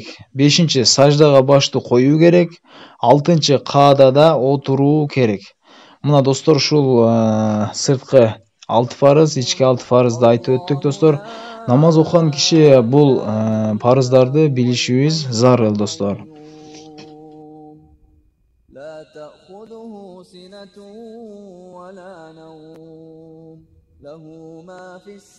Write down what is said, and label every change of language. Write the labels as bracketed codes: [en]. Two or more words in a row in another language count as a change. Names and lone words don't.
[ky] Бешинчи, саждага башты коюу керек. Алтынчы, каадада отуруу керек. Мына достор, ушул сырткы 6 farz, ички 6 farzды айтып өттүк достор. Намаз окуган киши бул парыздарды билишибиз зарыл достор. [ar] لا تأخذه سنة ولا نوم له ما في